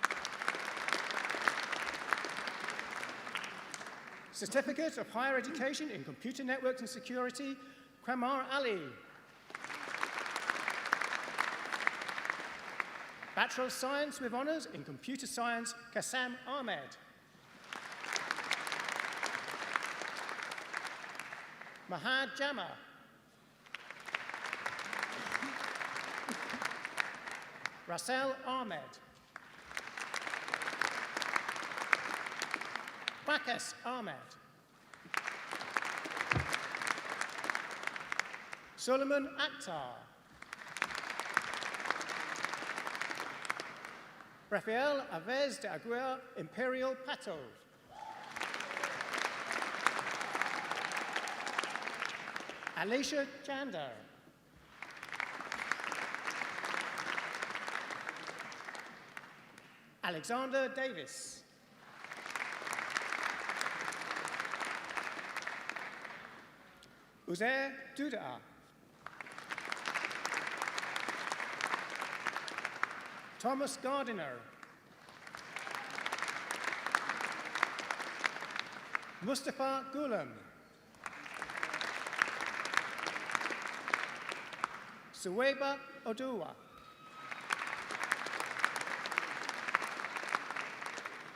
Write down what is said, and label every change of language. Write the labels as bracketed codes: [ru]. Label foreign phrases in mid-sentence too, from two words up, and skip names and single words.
[en] Certificate of Higher Education in Computer Networks and Security, Qamar Ali. Bachelor of Science with Honours in Computer Science, Kassam Ahmed. Mahad Jama. Rasel Ahmed. Bakas Ahmed. Solomon Akhtar. Rafael Aves de Aguirre Imperial Pato. Alicia Chander. Alexander Davis. Uzair Duda. Thomas Gardiner. Mustafa Gulam. Suwaiba Oduwa.